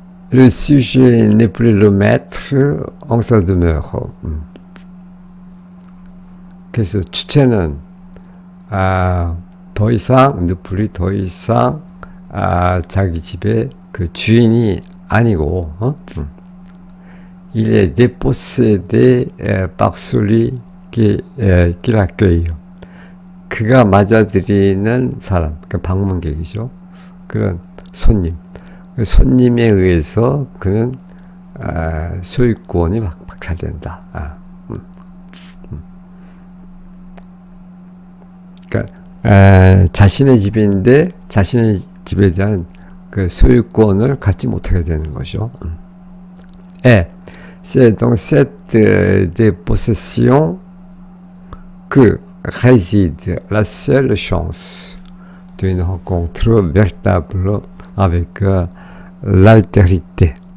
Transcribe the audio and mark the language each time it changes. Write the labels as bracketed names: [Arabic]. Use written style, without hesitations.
[French] Le sujet n'est plus le maître en sa demeure. [Korean] 그래서 주체는 더 이상 자기 집의 그 주인이 아니고 [French] Il est dépossédé par celui qui l'accueille. [Korean] 그가 맞아들이는 사람, 그 방문객이죠. 그런 손님. 그 손님에 의해서 그는 소유권이 박탈된다. 그러니까 자신의 집인데 자신의 집에 대한 그 소유권을 갖지 못하게 되는 거죠. [French] C'est dans cette dépossession que réside la seule chance d'une rencontre véritable avec l'altérité.